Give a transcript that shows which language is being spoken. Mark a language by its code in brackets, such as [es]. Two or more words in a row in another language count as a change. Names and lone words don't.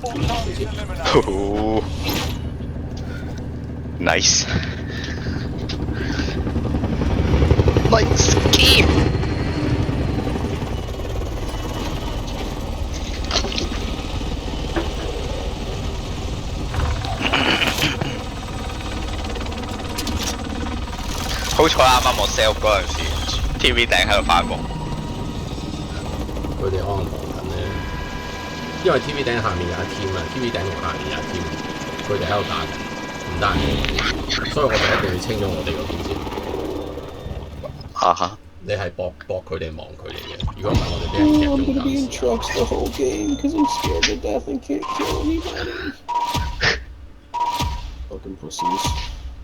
[en] All targets eliminated. 哦，nice。Nice game。 [yue] 好彩啱啱我 self 嗰陣時 ，TV 頂喺度發夢。佢哋可能忙緊咧，因為 TV 頂下面有一 team 啊，TV 頂同下面有一 team，佢哋喺度打緊，唔單止，所以我哋一定要清咗我哋嗰邊先。啊哈！你係搏佢哋，望佢哋嘅，如果唔係我哋俾人夾 [en] I'm [yue] 中 [en] gonna be in [yue] 間。 [en] trucks the whole game because I'm scared to death and can't kill anybody. Fucking pussies.